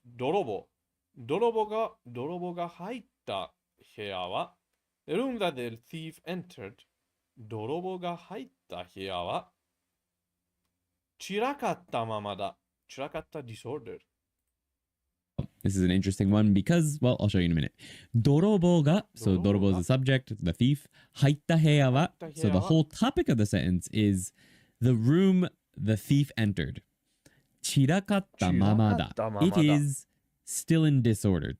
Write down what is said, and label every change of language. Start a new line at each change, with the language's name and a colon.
Japanese: 泥棒が入った部屋は
English: The room that the thief entered.
Japanese: 泥棒が入った部屋は散らかったままだ. 散らかった
English: disorder. this is an interesting one because, well, I'll show you in a minute.
Japanese: 泥棒が,
English: so 泥棒 is the subject, the thief.
Japanese: 入った部屋は,
English: so the whole topic of the sentence is the room the thief entered.
Japanese: 散らかったままだ.
English: It is still in disorder.